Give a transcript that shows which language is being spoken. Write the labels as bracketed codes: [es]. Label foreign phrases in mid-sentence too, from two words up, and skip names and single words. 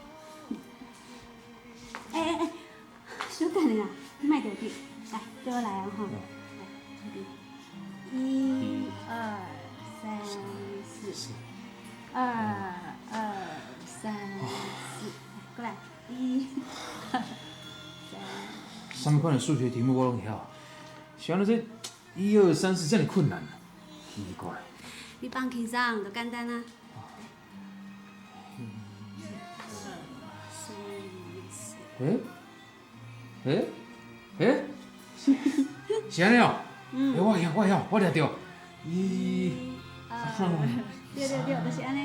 [nan] 哎，小等下，你莫着急，来，对我来啊吼。1、2、3、4。2、3、4，过来，1、2、3。什么款的数学题目我拢会晓，是安尼这1、2、3、4这么困难，奇怪。你放轻松，就简单啊。是安尼哦。我会晓，我掠着。1、2。对，就是安尼。